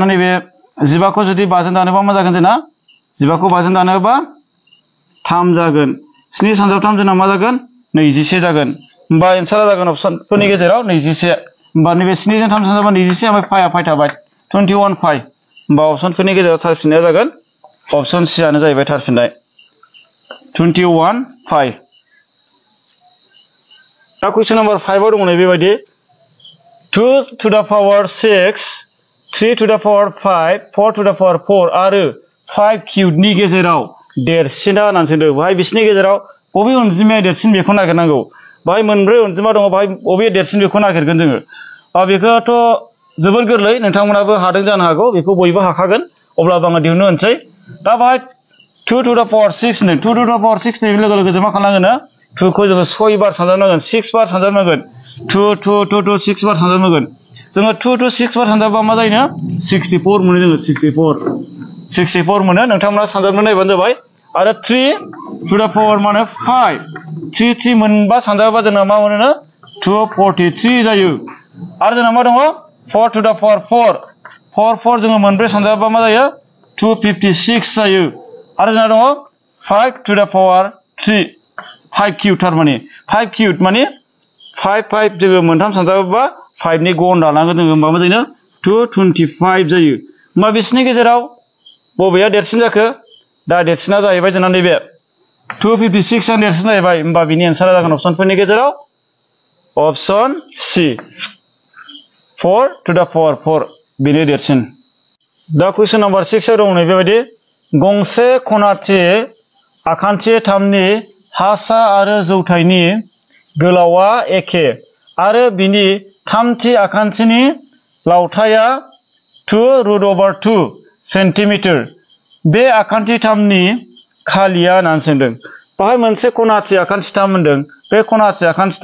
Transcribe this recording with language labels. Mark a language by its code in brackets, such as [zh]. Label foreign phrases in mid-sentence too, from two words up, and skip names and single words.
[brx] नैबे 15 खौ जुदि 5 जों दानोबा मा जागोन जोंना 15 खौ 5 जों दानोबा 3 जागोन 7 सानजाब 3 जोंना मा जागोन 21 जागोन होमबा एन्सारा जागोन अपसनफोरनि गेजेराव 21 होमबा नैबे 7 जों 3 सानजाबा 21 ओमफ्राय पाइ थाबाय 21 पाइ होमबा अपसनफोरनि गेजेराव थार फिननाया जागोन अपसन सि आनो जाहैबाय थार फिननाय 21 पाइ दा [en] question number [brx] 5 आव दङ बेबायदि [en] 2 to the power 6 3 to the power 5 4 to the power 4 [brx] आरो 5 क्यूबनि गेजेराव देरसिना होननानै सोंदों बाहाय बिसोरनि गेजेराव बबे अनजिमाया देरसिन बेखौ नागिरनांगौ बाहाय मोनब्रै अनजिमा दङ बाहाय बबे देरसिन बेखौ नागिरगोन जोङो बेखौथ' जोबोर गोरलै नोंथांमोनाबो हादों जानो हागौ बेखौ बयबो हाखागोन अब्लाबो आङो दिहुननो होनसै दा बाहाय [en] 2 to the power 6 2 to the power 6 [brx] नि लोगो लोगो जों मा खालामनांगोन 2 खौ जोङो 6 बार सानजाबनांगोन 6 बार सानजाबनांगोन 2 2 2 2 6 बार सानजाबनांगोन जोङो 2 to 6 बार सानजाबबा मा जायो 64 मोनो जोङो 64 मोनो नोंथांमोना सानजाबनो नायबानो जाबाय आरो [en] 3 to the power [brx] माने 5 3 मोनबा सानजाबबा जोंना मा मोनो 243 जायो आरो जोंना मा दङ [en] 4 to the power 4 [brx] जोङो मोनब्रै सानजाबबा मा जायो 256 जायो आरो जोंना दङ [en] 5 to the power 3 [brx] 5 क्यूब थारमाने 5 क्यूब माने 5 जोङो मोनथाम सानजाबोबा 5 नि गन दानांगोन जोङो होमबा मा जायो 225 जायो होमबा बिसोरनि गेजेराव बबेया देरसिन जाखो दा देरसिना जाहैबाय जोंना नैबे 256 आ देरसिन जाहैबाय होमबा बिनि एन्सारा जागोन अपसनफोरनि गेजेराव [en] option C 4 to the power 4 [brx] बिनि देरसिन दा [en] question number [brx] 6 आव दं बेबायदि गंसे खनाथि आखान्थि 3 नि हासा आरो जौथाइनि गोलावआ एखे आरो बिनि थामथि आखान्थिनि लावथाया 2√2 सेन्टिमिटार बे आखान्थि 3 नि खालिया होननानै सोंदों बाहाय मोनसे खनाथि आखान्थि 3 मोनदों बे खनाथि आखान्थि